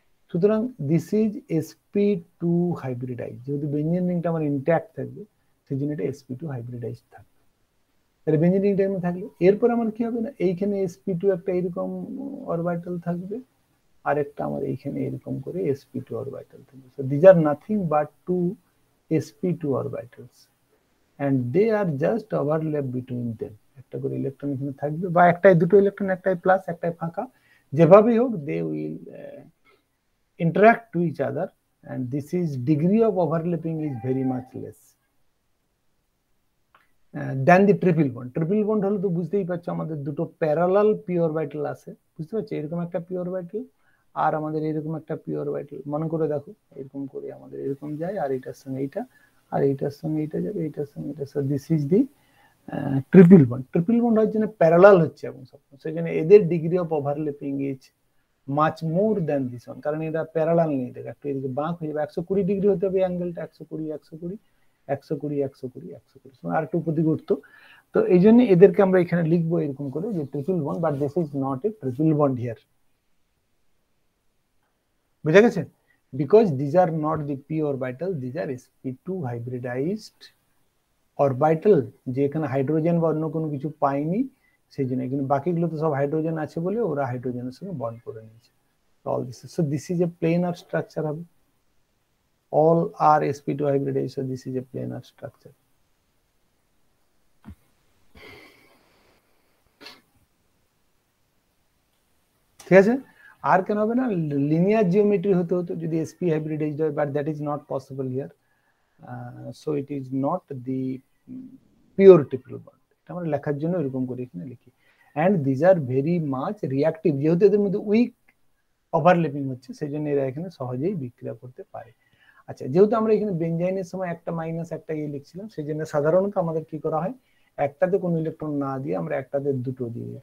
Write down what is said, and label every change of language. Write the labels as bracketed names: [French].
[Bangla] সুতরাং this is sp2 hybridised, যেহেতু benzene রিংটা আমার ইনট্যাক্ট থাকবে সেই জন্য এটা sp2 হাইব্রিডাইজড থাকবে। তাহলে বেনজিন রিংটা এমন থাকলে এরপর আমার কি হবে না, এইখানে sp2 একটা এরকম অরবিটাল থাকবে, আর একটা আমার এইখানে এরকম করে sp2 অরবিটাল থাকবে। [English] So this are nothing but two sp2 orbitals. and they are just overlap between them. [Bangla] একটা করে ইলেকট্রন এখানে থাকবে, বা একটাই দুটো ইলেকট্রন, একটাই প্লাস একটাই ফাঁকা, যেভাবেই হোক [English] they will interact to each other, and this is degree of overlapping is very much less than the triple bond. [Bangla] Triple bond হলো তো বুঝতেই পারছো আমাদের দুটো প্যারালাল পি অরবিটাল আছে, বুঝতে পারছো, এরকম একটা পি অরবিটাল আর আমাদের এরকম একটা পি অরবিটাল। মনে করে দেখো এরকম করে আমাদের এরকম যায়, আর এটার সঙ্গে এইটা, আর এইটার সঙ্গে এইটা যাবে, এইটার সঙ্গে এটা। [English] So this is the triple bond. [Bangla] Triple bond হওয়ার জন্য প্যারালাল হচ্ছে এবং সব, সেখানে এদের [English] degree of overlapping is much more than this one, [Bangla] কারণ এটা প্যারালাল নেই, দেখো একটু এদিকে বাঁক হয়ে যাবে। 120 ডিগ্রি হতে হবে অ্যাঙ্গেলটা, 120 120 120 120 120, আর একটু উপর দিকে উঠতো। তো এই জন্য এদেরকে আমরা এখানে লিখবো এরকম করে যে triple bond, [English] But this is not a triple bond here. [Bangla] বুঝা গেছে? [English] because these are not the p orbital, these are sp2 hybridized orbital, [Bangla] যে এখানে হাইড্রোজেন বা অন্য কোনো কিছু পাইনি সেই জন্য। কিন্তু বাকিগুলো তো সব হাইড্রোজেন আছে বলে ওরা হাইড্রোজেনের সঙ্গে বন্ড করে নিয়েছে। [English] all this, so this is a planar structure হবে, all are sp2 hybridized, so this is a planar structure. [Bangla] ঠিক আছে? আর কেন হবে না, লিনিয়ার জিওমেট্রি হতে হতো যদি sp hybridized হয়, [English] but that is not possible here, so it is not the pure triple bond। [Bangla] এটা আমরা লেখার জন্য এরকম করে এখানে লিখি, [English] and these are very much reactive, [Bangla] যেহেতু এদের মধ্যে উইক ওভারল্যাপিং হচ্ছে সেই জন্য এরা এখানে সহজেই বিক্রিয়া করতে পারে। আচ্ছা, যেহেতু আমরা এখানে বেনজাইনের সময় একটা মাইনাস একটা লিখছিলাম, সেই জন্য সাধারণত আমাদের কি করা হয়, একটাতে কোনো ইলেকট্রন না দিয়ে আমরা একটাতে দুটো দিয়ে দিই।